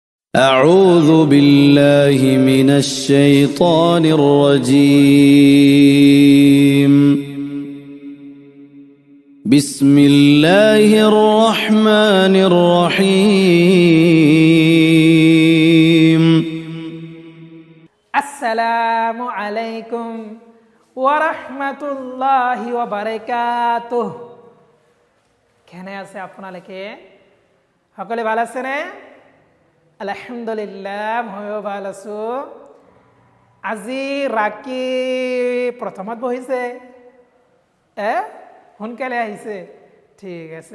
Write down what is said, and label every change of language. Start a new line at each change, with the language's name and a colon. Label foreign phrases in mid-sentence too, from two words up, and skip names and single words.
Arabic: أعوذ بالله من الشيطان الرجيم بسم الله الرحمن الرحيم السلام عليكم ورحمة الله وبركاته.
Assamese: কেনে আছে আপোনালোকে? সকলে ভালো আছেনে? আলহামদুলিল্লাহ, ময়ো ভাল আছো। আজি ৰাকি প্ৰথমত বহিছে, সোনকালে আহিছে, ঠিক আছে।